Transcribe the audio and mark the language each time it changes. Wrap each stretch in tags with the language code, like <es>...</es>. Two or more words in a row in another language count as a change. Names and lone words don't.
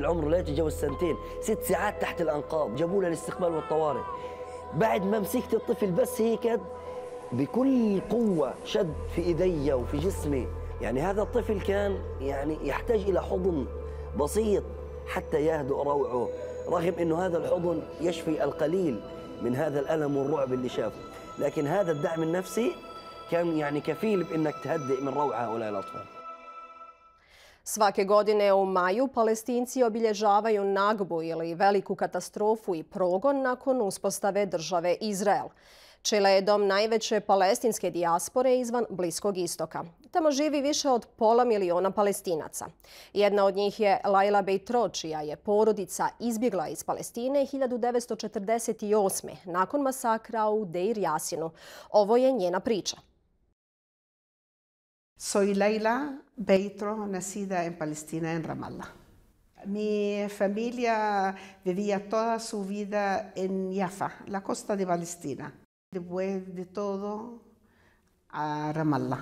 <ar>عمره لا يتجاوز 2 سنين 6 ساعات تحت الأنقاض جابوا له الاستقبال والطوارئ بعد ما مسكت الطفل بس هيك بكل قوة شد في إيدي وفي جسمي يعني هذا الطفل كان يعني يحتاج إلى حضن بسيط حتى يهدأ روعه رغم أنه هذا الحضن يشفي القليل من هذا الألم والرعب اللي شافه لكن هذا الدعم النفسي كان يعني كفيل بأنك تهدئ من روع هؤلاء الأطفال.</ar> <bs>Svake godine u maju Palestinci obilježavaju nagbu ili veliku katastrofu i progon nakon uspostave države Izrael. Čile je dom najveće palestinske dijaspore izvan Bliskog istoka. Tamo živi više od 500 000 Palestinaca. Jedna od njih je Laila Bejtro, čija je porodica izbjegla iz Palestine 1948. nakon masakra u Deir Jasinu. Ovo je njena priča.</bs> <es>Soy Laila Bejtro, nacida en Palestina, en Ramallah. Mi familia vivía toda su vida en Jaffa, la costa de Palestina. Después de todo, a Ramallah.</es>